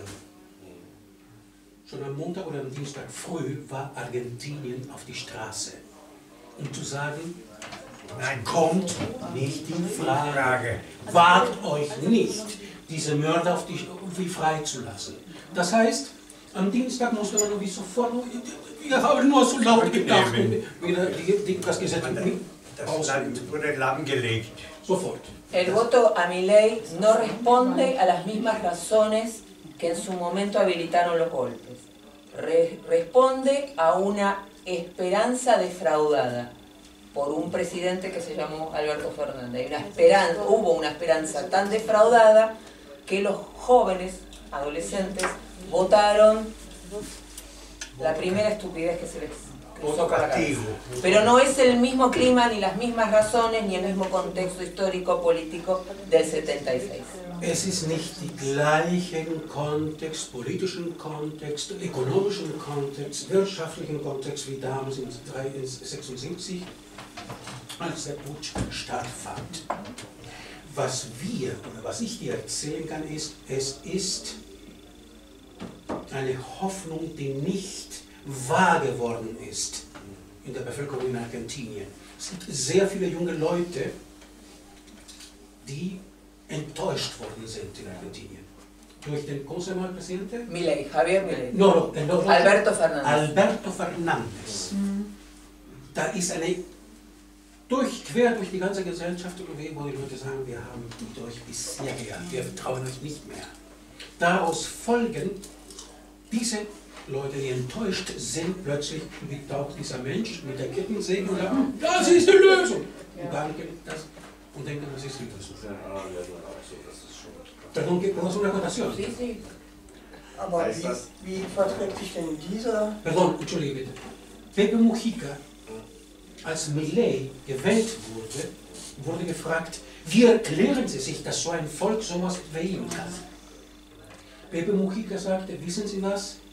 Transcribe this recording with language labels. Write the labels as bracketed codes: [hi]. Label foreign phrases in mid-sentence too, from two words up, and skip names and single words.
[de] Schon am Montag oder am Dienstag früh war Argentinien auf die Straße, um zu sagen, nein, kommt nicht in Frage, wagt euch nicht, diese Mörder auf die freizulassen. Das heißt, am Dienstag musste man wie sofort, wir haben nur so laut gedacht, wieder das Gesetz Das Land wurde lahmgelegt. Sofort. [es] El voto a Milei no responde a las mismas razones que en su momento habilitaron los golpes. Responde a una esperanza defraudada por un presidente que se llamó Alberto Fernández. Hubo una esperanza tan defraudada que los jóvenes, adolescentes, votaron la primera estupidez que se les cruzó por la cabeza. Pero no es el mismo clima, ni las mismas razones, ni el mismo contexto histórico, político del 76. [de] Es ist nicht die gleichen Kontext, politischen Kontext, ökonomischen Kontext, wirtschaftlichen Kontext wie damals in 1976, als der Putsch stattfand. Was wir, oder was ich dir erzählen kann, ist, es ist eine Hoffnung, die nicht wahr geworden ist in der Bevölkerung in Argentinien. Es gibt sehr viele junge Leute, die enttäuscht worden sind in Argentinien. Durch den, [es] ¿cómo se llama el presidente? Milei, Javier Milei. No, Alberto Fernández. Alberto Fernández. [de] Da ist eine, quer durch die ganze Gesellschaft, wo die Leute sagen, wir haben mit euch bisher gehabt, wir trauen euch nicht mehr. Daraus folgen, diese Leute, die enttäuscht sind, plötzlich taucht dieser Mensch mit der Kettensäge und sagt, das ist die Lösung. Und dann gibt das und denken, das ist die Lösung. [es] Perdón, ¿puedo hacer una acotación? Sí, sí. [de] Aber wie verträgt sich denn dieser... Perdón, entschuldige bitte. Pepe Mujica, als Milei gewählt wurde, wurde gefragt, wie erklären Sie sich, dass so ein Volk sowas wählen kann? Pepe Mujica sagte, wissen Sie was?